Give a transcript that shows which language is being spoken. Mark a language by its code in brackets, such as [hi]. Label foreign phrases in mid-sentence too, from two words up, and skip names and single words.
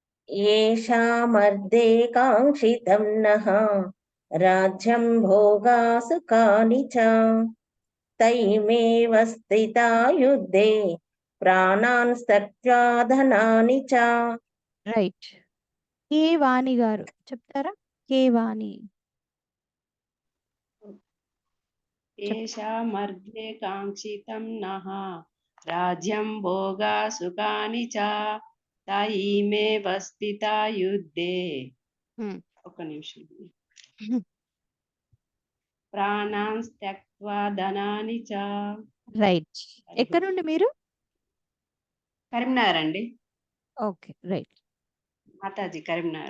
[sa] येषामर्थे काङ्क्षितं नः राज्यं भोगा सुखानि च तैमेव स्थिता युद्धे ప్రాణాన్ త్యక్త్వా ధనాని చ. [te] రైట్. కే వాణి గారు చెప్తారా? కే వాణి [sa] येषामर्थे काङ्क्षितं नः राज्यं भोगा सुखानि च तैमेव स्थिता युद्धे [te] ఒక నిమిషం [sa] ప్రాణాన్ త్యక్త్వా ధనాని చ. [te] రైట్. ఎక్కడ నుండి మీరు? కరీంనగర్ అండి. [en] Okay right. [te] మాతాజీ కరీంనగర్.